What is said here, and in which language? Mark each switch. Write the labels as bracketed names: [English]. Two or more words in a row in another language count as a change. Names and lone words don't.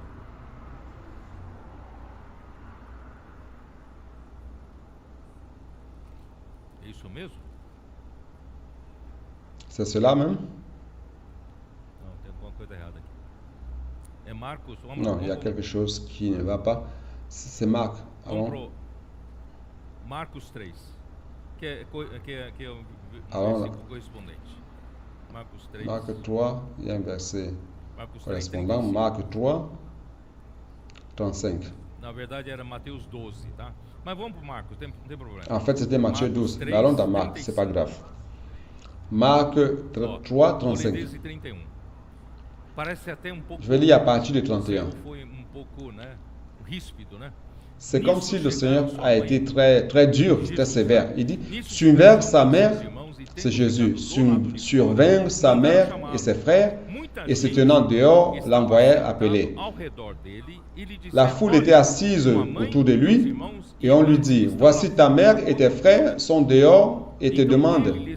[French] C'est cela même? Non, il y a quelque chose qui ne va pas. C'est Marc. Allons. [Portuguese] Marcos 3, que é o [French] Allons là. [Portuguese] versículo correspondente. Marcos 3. [French] Marc 3, il y a un verset [Portuguese] Marcos 3, [French] correspondant. [Portuguese] 35. [French] Marc 3, 35. [Portuguese] Na verdade era Mateus 12, tá? Mas vamos para Marcos, não tem problema. [French] En fait, c'était Matthieu [Portuguese] Marcos [French] 12. [Portuguese] 3, [French] Mais allons dans Marc, c'est pas [Portuguese] 35. [French] grave. Marc 3, [Portuguese] Vou ler [French] 35. [Portuguese] desde 31. Parece até pouco. [French] Je vais lire à partir de [Portuguese] o [French] 31. [Portuguese] Senhor foi pouco, né, ríspido, né? [French] C'est comme si le Seigneur a été très, très dur, très sévère. Il dit, survinrent sa mère, c'est Jésus, survinrent sa mère et ses frères, et se tenant dehors, l'envoyèrent appeler. La foule était assise autour de lui, et on lui dit, voici ta mère et tes frères sont dehors et te demandent.